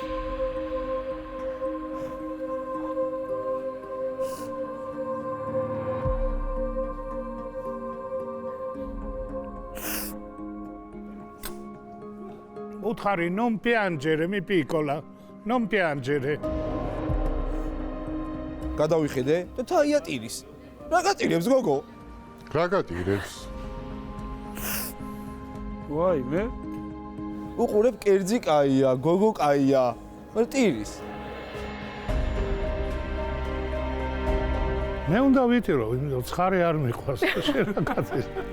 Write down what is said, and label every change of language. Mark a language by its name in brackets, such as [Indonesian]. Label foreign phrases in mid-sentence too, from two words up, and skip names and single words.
[Italian] უთხარი non piangere, mi piccola. non piangere. [Georgian] გადავიხედე და თაია ტირის. რა გატირებს გოგო? რა გატირებს? ვაი, მე უყურებ კერძი კაია, გოგო კაია, მაგრამ ტირის. მე უნდა ვიტირო, იმიტომ ცხარე არ მიყვარს, შენ რა გაწეს.